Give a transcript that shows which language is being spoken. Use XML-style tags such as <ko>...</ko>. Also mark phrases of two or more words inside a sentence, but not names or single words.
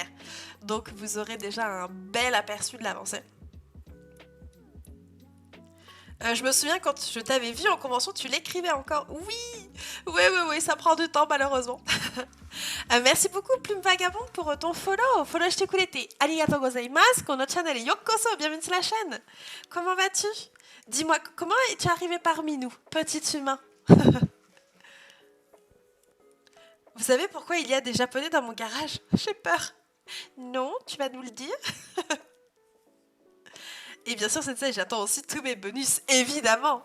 <fr>Donc, vous aurez déjà un bel aperçu de l'avancée. Je me souviens quand je t'avais vu en convention, tu l'écrivais encore. Oui, ça prend du temps malheureusement. Merci beaucoup Plume Vagabonde pour ton follow.</fr> <ja>フォローしてくれて. ありがとうございます。このチャンネルようこそ.</ja> <fr>Bienvenue sur la chaîne. Comment vas-tu? Dis-moi, comment es-tu arrivé parmi nous, petit humain? Vous savez pourquoi il y a des japonais dans mon garage? J'ai peur. Non, tu vas nous le dire? Et bien sûr, Sensei, j'attends aussi tous mes bonus, évidemment.</fr>